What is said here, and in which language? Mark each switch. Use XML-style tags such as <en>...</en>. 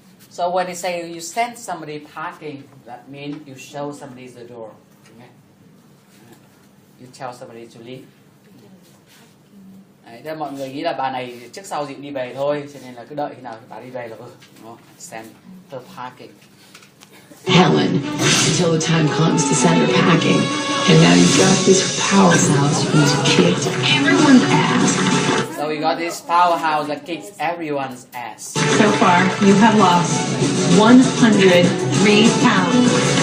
<en>So when you say you send somebody packing, that means you show somebody the door. Okay. You tell somebody to leave.</en> <vi>Đấy, mọi người nghĩ là bà này trước sau Diệu đi về thôi, cho nên là cứ đợi khi nào bà đi về là</vi> <en>send her packing. Helen, until the time comes to send her packing. And now you've got this powerhouse who's kicked everyone's ass. So we got this powerhouse that kicks everyone's ass. So far, you have lost 103 pounds.</en>